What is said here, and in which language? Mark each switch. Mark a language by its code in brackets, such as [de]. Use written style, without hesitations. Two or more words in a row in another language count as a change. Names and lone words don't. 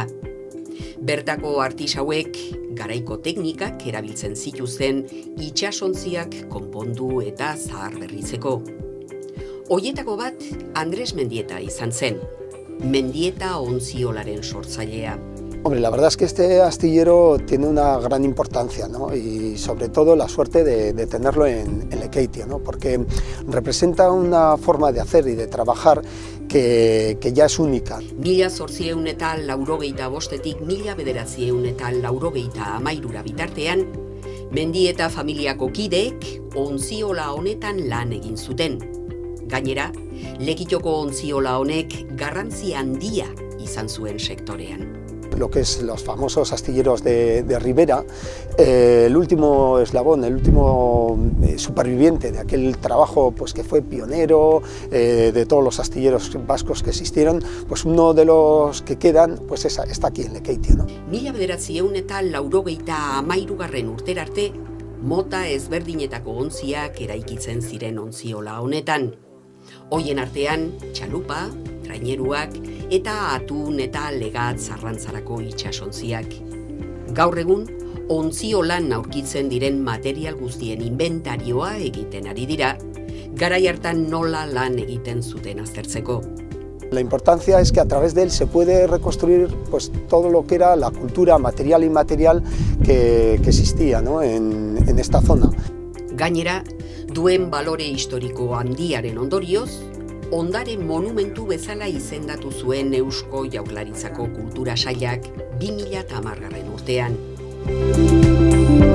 [eu] Bertako artisauek garaiko teknikak erabiltzen zituzten itsasontziak konpondu eta zaharberritzeko. Hoietako bat Andres Mendieta izan zen, Mendieta ontziolaren sortzailea. [es] Hombre, la verdad es que este astillero tiene una gran importancia, ¿no? Y sobre todo la suerte de tenerlo en Lekeitia, ¿no? Porque representa una forma de hacer y de trabajar que ya es única. [eu] 1885etik 1993 bitartean, Mendieta familiako kideek ontziola honetan lan egin zuten. Gainera, Lekitoko ontziola honek garrantzi handia izan zuen sektorean. [es] Lo que es los famosos astilleros de Ribera, el último eslabón, el último superviviente de aquel trabajo pues, que fue pionero de todos los astilleros vascos que existieron, pues uno de los que quedan pues está aquí en Lekeitia, ¿no? [eu] 1983 urtera arte, mota ezberdinetako ontziak eraikitzen ziren ontziola honetan. Hoien artean, txalupa, traineruak eta atun eta legat zarrantzarako itsasontziak. Gaur egun, ontziolan aurkitzen diren material guztien inventarioa egiten ari dira, garai hartan nola lan egiten zuten aztertzeko. [es] La importancia es que a través de él se puede reconstruir pues, todo lo que era la cultura material e inmaterial que existía, ¿no? en esta zona. [eu] Gainera, duen balore historiko handiaren ondorioz, ondare monumentu bezala izendatu zuen Eusko Jaurlaritzako Kultura Sailak 2010 urtean.